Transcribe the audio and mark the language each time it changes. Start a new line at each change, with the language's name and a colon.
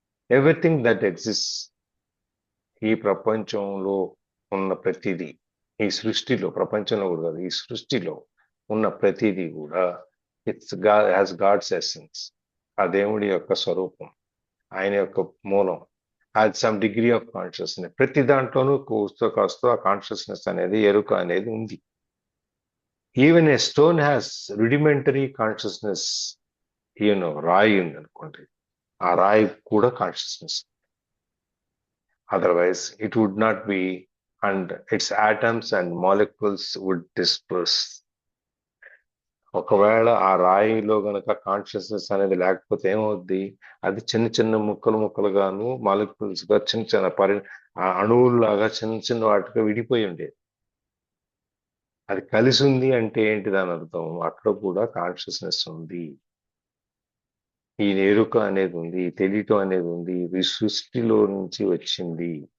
English: everything that exist,
Telugu: ఈ ప్రపంచంలో ఉన్న ప్రతిదీ, ఈ సృష్టిలో, ప్రపంచంలో కూడా కాదు, ఈ సృష్టిలో ఉన్న ప్రతిదీ కూడా
English: it's has god's essence,
Telugu: ఆ దేవుడి యొక్క స్వరూపం, ఆయన యొక్క మూలం,
English: Has some degree of consciousness.
Telugu: ప్రతి దాంట్లోనూ కాస్త ఆ కాన్షియస్నెస్ అనేది, ఎరుక అనేది ఉంది.
English: Even a stone has rudimentary consciousness.
Telugu: రాయి ఉంది అనుకోండి, ఆ రాయి కూడా consciousness.
English: Otherwise, it would not be, and its atoms and molecules would disperse.
Telugu: ఒకవేళ ఆ రాయిలో గనక కాన్షియస్నెస్ అనేది లేకపోతే ఏమవుద్ది? అది చిన్న చిన్న ముక్కలుగాను, మాలిక్యూల్స్ గా, చిన్న చిన్న అణువుల్లాగా చిన్న చిన్న వాటిగా విడిపోయి ఉండేది. అది కలిసి ఉంది అంటే ఏంటి దాని అర్థం? అక్కడ కూడా కాన్షియస్నెస్ ఉంది, ఈ ఎరుక అనేది ఉంది, తెలియటం అనేది ఉంది, ఇది సృష్టిలో నుంచి వచ్చింది.